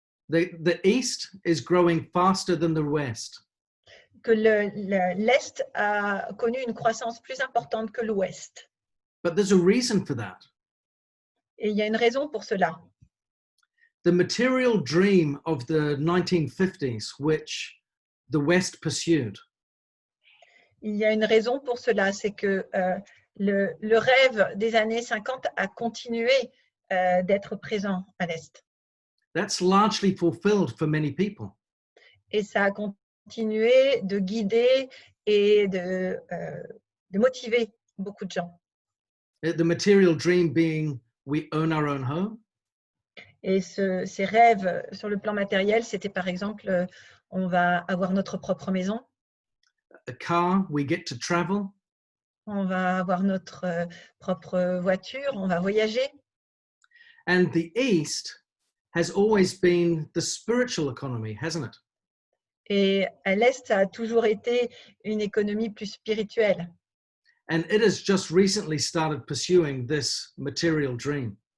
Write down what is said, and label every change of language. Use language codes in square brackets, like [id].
[en] The East is growing faster than the West. [fr] que l'Est a connu une croissance plus importante que l'Ouest. [en] But there's a reason for that. [fr] Et il y a une raison pour cela. [en] The material dream of the 1950s, which the West pursued, [fr] Il y a une raison pour cela, c'est que le rêve des années 50 a continué d'être présent à l'Est. [en] that's largely fulfilled for many people. [fr] Et ça a continué de guider et de motiver beaucoup de gens. [en] The material dream being we own our own home, [fr] Et ces rêves sur le plan matériel, c'était par exemple, on va avoir notre propre maison, [en] a car, we get to travel, [fr] on va avoir notre propre voiture, on va voyager. [en] and the East has always been the spiritual economy, hasn't it? [fr] Et à l'Est, ça a toujours été une économie plus spirituelle. [en] And it has just recently started pursuing this material dream.